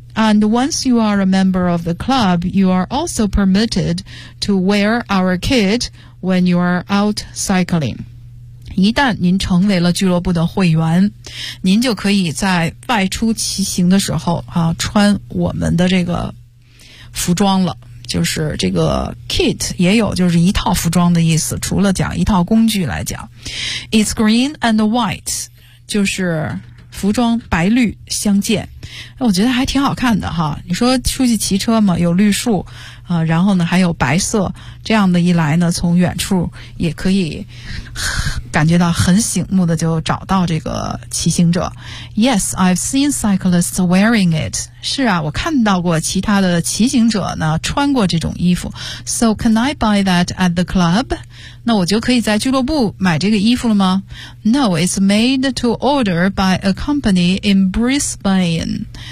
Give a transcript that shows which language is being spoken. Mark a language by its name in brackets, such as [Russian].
[English] And once you are a member of the club, you are also permitted to wear our kit when you are out cycling. [Chinese] 一旦您成为了俱乐部的会员，您就可以在外出骑行的时候啊，穿我们的这个服装了，就是这个 kit 也有就是一套服装的意思，除了讲一套工具来讲。 [English] It's green and white, [Chinese] 就是服装白绿相间，我觉得还挺好看的哈。你说出去骑车嘛，有绿树啊，然后呢还有白色，这样的一来呢，从远处也可以感觉到很醒目的就找到这个骑行者。 [English] Yes, I've seen cyclists wearing it. [Chinese] 是啊，我看到过其他的骑行者呢穿过这种衣服。 [English] So can I buy that at the club? [Chinese] 那我就可以在俱乐部买这个衣服了吗？ [English] No, it's made to order by a company in Brisbane.